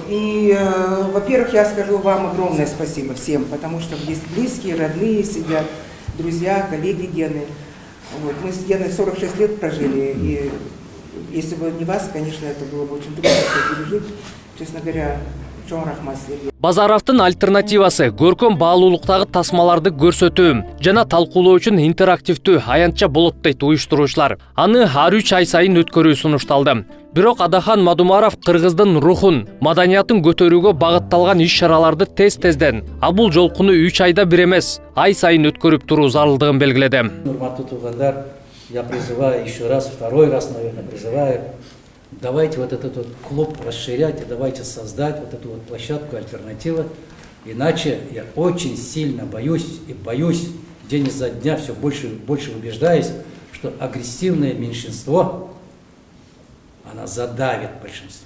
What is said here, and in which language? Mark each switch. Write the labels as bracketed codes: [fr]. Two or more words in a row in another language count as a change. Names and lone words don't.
[ru] И, во-первых, я скажу вам огромное спасибо всем, потому что здесь близкие, родные сидят, друзья, коллеги Гены. Вот. Мы с Геной 46 лет прожили, и если бы не вас, конечно, это было бы очень трудно пережить. Честно говоря, [ky] чоң рахмат силерге. Базаровдун альтернативасы көркөм баалуулуктагы тасмаларды көрсөтүү жана талкуулоо үчүн интерактивдүү аянтча болот дейт уюштуруучулар. Аны ар 3 ай сайын өткөрүү сунушталды. Бирок Адахан Мадумаров кыргыздын рухун, маданиятын көтөрүүгө багытталган иш-чараларды тез-тезден, а бул жолкуну 3 айда бир эмес, ай сайын өткөрүп туруу зарылдыгын белгиледи. Урматтуу туугандар, [ru] я призываю еще раз, второй раз, наверное, призываю, давайте вот этот вот клуб расширять и давайте создать вот эту вот площадку «Альтернатива». Иначе я очень сильно боюсь день изо дня все больше и больше убеждаюсь, что агрессивное меньшинство, она задавит большинство.